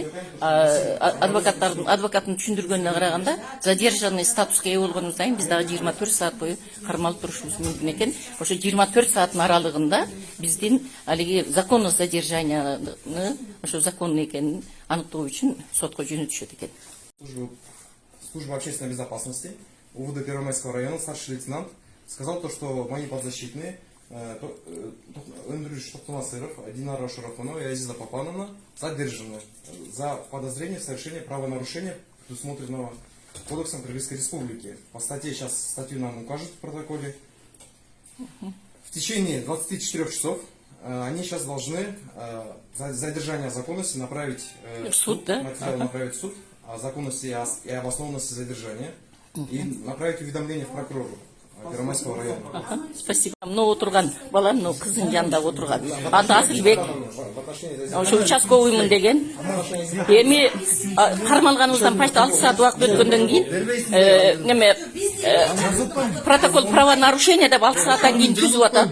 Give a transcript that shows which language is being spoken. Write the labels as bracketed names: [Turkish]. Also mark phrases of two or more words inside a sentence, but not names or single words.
[Kyrgyz] Адвокаттын түшүндүргөнүнө караганда, задержанный статуска ээ болгонубуздан кийин биз дагы 24 саат бою кармалып турушубуз мүмкүн экен. Ошо 24 сааттын аралыгында биздин алиги [Russian] законный задержанияны, [Kyrgyz] ошо законный экенин аныктоо үчүн сотко жөнөтүшөт экен. [Russian] Служба общественной безопасности УВД Первомайского района, старший лейтенант, сказал то, что мои подзащитные Эндрюш Токтонасыров, Динара Шарафонова и Азиза Папановна задержаны за подозрение в совершении правонарушения, предусмотренного Кодексом Кыргызской Республики. По статье, сейчас статью нам укажут в протоколе. В течение 24 часов они сейчас должны за задержание законности направить в суд, да? Материал направить в суд о законности и обоснованности задержания и направить уведомление в прокурору Первомайского района. Спасибо. [Kyrgyz] Отурган бала, кыздын жанында отурган. Аты Асылбек. Ошо участковыймын деген. Эми кармалганыбыздан почти 6 саат убакыт өткөндөн кийин [Russian] протокол правонарушения [Kyrgyz] деп 6 сааттан кийин түзүп атат.